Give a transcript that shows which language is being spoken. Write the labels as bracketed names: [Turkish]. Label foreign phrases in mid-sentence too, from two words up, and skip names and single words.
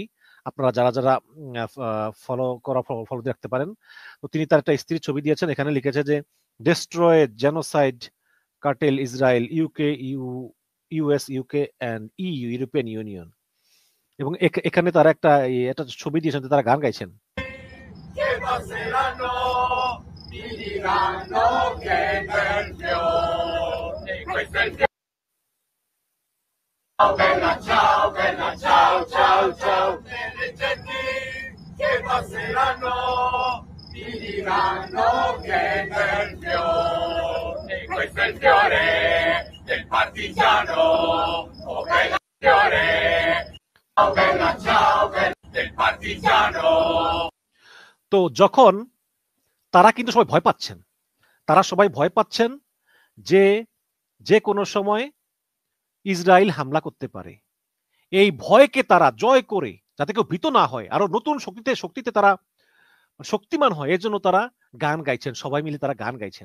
[Bangla] আপনারা যারা যারা ফলো দিয়ে রাখতে পারেন। তো তিনি তার একটা স্ত্রীর ছবি দিয়েছেন, এখানে লিখেছে যে [English] destroy genocide cartel Israel UK US UK and EU European Union. [Bangla] এবং এখানে তারা একটা ছবি দিয়েছেন, তারা গান গাইছেন। [Italian] Bella ciao, ciao, ciao, nelle genti che passeranno, ti diranno che bel fiore, questo è il fiore del partigiano, oh bella fiore, oh bella ciao, del partigiano. [Bangla] তো যখন তারা কিন্তু সবাই ভয় পাচ্ছেন, যে যে কোনো সময় ইসরায়েল হামলা করতে পারে। এই ভয়কে তারা জয় করে যাতে কেউ ভীত না হয়, আরো নতুন শক্তিতে তারা শক্তিমান হয়, এর জন্য তারা গান গাইছেন, সবাই মিলে তারা গান গাইছেন।